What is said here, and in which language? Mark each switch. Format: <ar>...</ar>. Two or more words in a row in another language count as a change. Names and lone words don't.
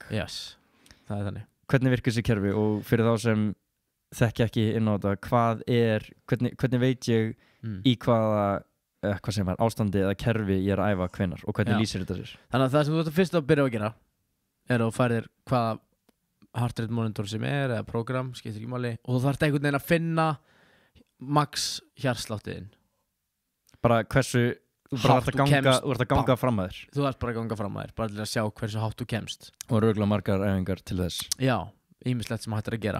<is>Yes. Það er þannig. Hvernig virkar þessi kerfi? Og fyrir þá sem þekki ekki inn á þetta, hvernig veit ég í hvaða hvað sem ástandi eða kerfi ég er að æfa hvenær og hvernig lýsir þetta sér? Þannig að það sem þú ert að fyrst að byrja að gera er að þú færir hvaða</is> <en>heart rate monitor</en> <is>sem er eða program, skiptir ekki máli, og þú þarft einhvern veginn að finna max hjartsláttiðinn. Bara hversu þú ert að ganga fram að þér. Þú ert bara að ganga fram að þér, bara til að sjá hversu hátt þú kemst. Og röglega margar æfingar til þess. Já, ýmislegt sem hægt er að gera.</is>